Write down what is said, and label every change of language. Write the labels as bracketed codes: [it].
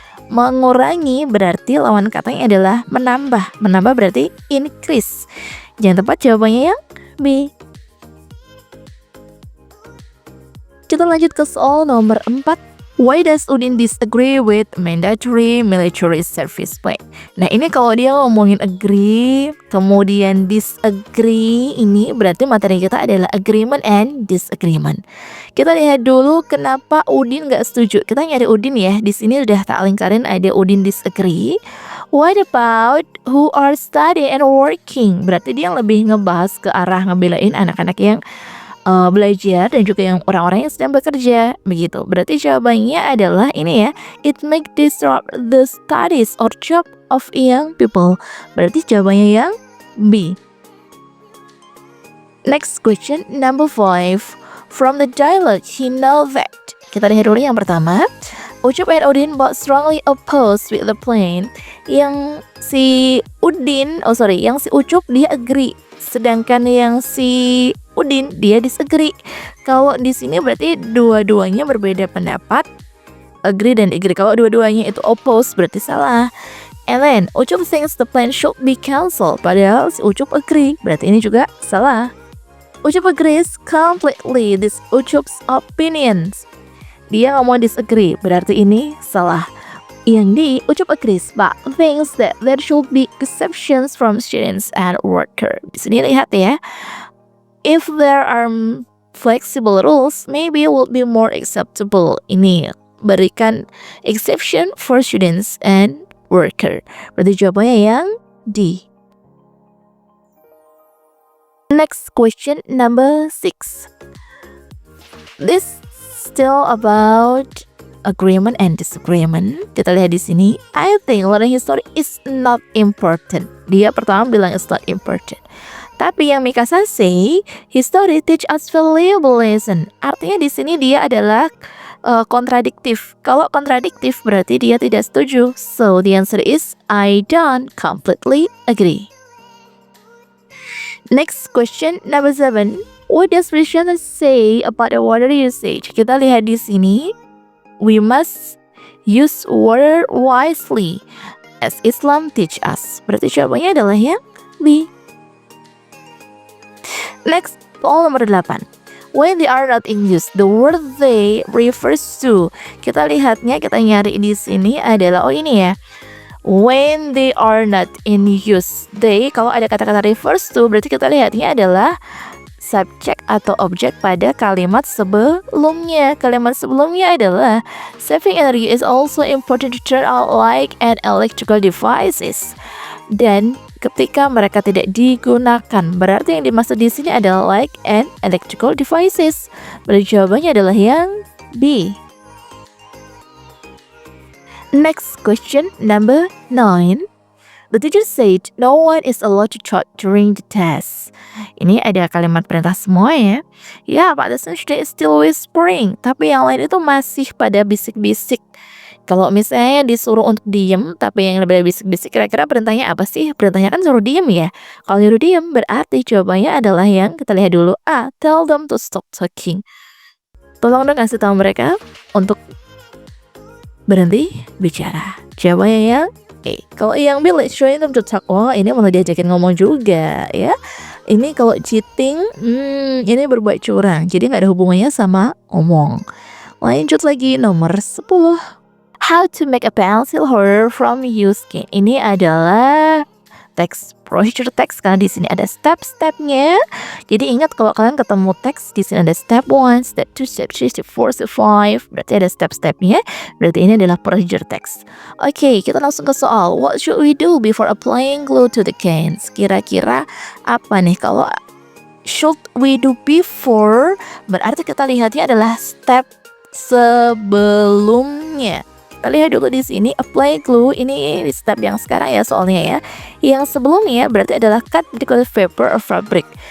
[id] Mengurangi berarti lawan katanya adalah menambah. Menambah berarti increase. Yang tepat jawabannya yang B. Kita lanjut ke soal nomor 4. [en] Why does Udin disagree with mandatory military service plan? [id] Nah, ini kalau dia ngomongin agree, kemudian disagree, ini berarti materi kita adalah agreement and disagreement. Kita lihat dulu kenapa Udin nggak setuju. Kita nyari Udin ya. Di sini udah tak lingkarin ada Udin disagree. [en] What about who are studying and working? [id] Berarti dia lebih ngebahas ke arah ngebelain anak-anak yang belajar dan juga yang orang-orang yang sedang bekerja begitu. Berarti jawabannya adalah ini ya, [en] it make disrupt the studies or job of young people. [id] Berarti jawabannya yang B. [en] Next question, number 5. From the dialogue he know that. [id] Kita lihat dulu yang pertama. [en] Ucup and Udin both strongly opposed with the plan. [id] Yang si Ucup dia agree, sedangkan yang si Udin dia disagree. Kalau di sini berarti dua-duanya berbeda pendapat, agree dan agree. Kalau dua-duanya itu oppose berarti salah. [en] And then Ucup thinks the plan should be cancelled, [id] padahal si Ucup agree, berarti ini juga salah. [en] Ucup agrees completely this Ucup's opinions. [id] Dia nggak mau disagree, berarti ini salah. [en] Yang di Ucup agrees but thinks that there should be exceptions from students and worker. [id] Di sini lihat ya. [en] If there are flexible rules, maybe it would be more acceptable. [id] Ini berikan [en] exception for students and worker. [id] Berarti jawabannya yang D. [en] Next question, number 6. This still about agreement and disagreement. [id] Kita lihat di sini. [en] I think learning history is not important. [id] Dia pertama bilang [en] it's not important. Tapi yang Mikasa say, history teach us valuable lesson. [id] Artinya di sini dia adalah kontradiktif. Kalau kontradiktif berarti dia tidak setuju. [en] So the answer is I don't completely agree. Next question, number 7. What does Rishana say about the water usage? [id] Kita lihat di sini. [en] We must use water wisely as Islam teach us. [id] Berarti jawabannya adalah yang B. Next, soal nomor 8. [en] When they are not in use, the word they refers to. [id] Kita lihatnya, kita nyari di sini adalah ini ya. [en] When they are not in use, [id] they kalau ada kata-kata refers to berarti kita lihatnya adalah subject atau objek pada kalimat sebelumnya. Kalimat sebelumnya adalah [en] saving energy is also important to turn out light and electrical devices. [id] Dan ketika mereka tidak digunakan, berarti yang dimaksud di sini adalah [en] light and electrical devices. [id] Berarti jawabannya adalah yang B. [en] Next question, number 9. The teacher said no one is allowed to talk during the test. [id] Ini ada kalimat perintah semua ya. [en] Ya, Pak, the student is still whispering. [id] Tapi yang lain itu masih pada bisik-bisik. Kalau misalnya disuruh untuk diem, tapi yang lebih bisik-bisik, kira-kira perintahnya apa sih? Perintahnya kan suruh diem ya. Kalau nyuruh diem, berarti jawabannya adalah yang kita lihat dulu. [en] A. Tell them to stop talking. [id] Tolong dong kasih tahu mereka untuk berhenti bicara. Jawabannya yang A. Kalau yang B, [en] let's show them to talk. [id] Oh, ini malah diajakin ngomong juga ya. Ini kalau cheating, ini berbuat curang. Jadi nggak ada hubungannya sama ngomong. Lanjut lagi nomor 10. [en] How to make a pencil holder from used cane. [id] Ini adalah teks procedure text, karena di sini ada step-stepnya. Jadi ingat kalau kalian ketemu teks di sini ada step 1, step 2, step 3, step 4, step 5. Berarti ada step-stepnya. Berarti ini adalah procedure text. Oke, kita langsung ke soal. [en] What should we do before applying glue to the cans? [id] Kira-kira apa nih kalau should we do before? Berarti kita lihatnya adalah step sebelumnya. Kita lihat dulu di sini apply glue, ini step yang sekarang ya soalnya ya. Yang sebelumnya berarti adalah [en] cut particular paper or fabric.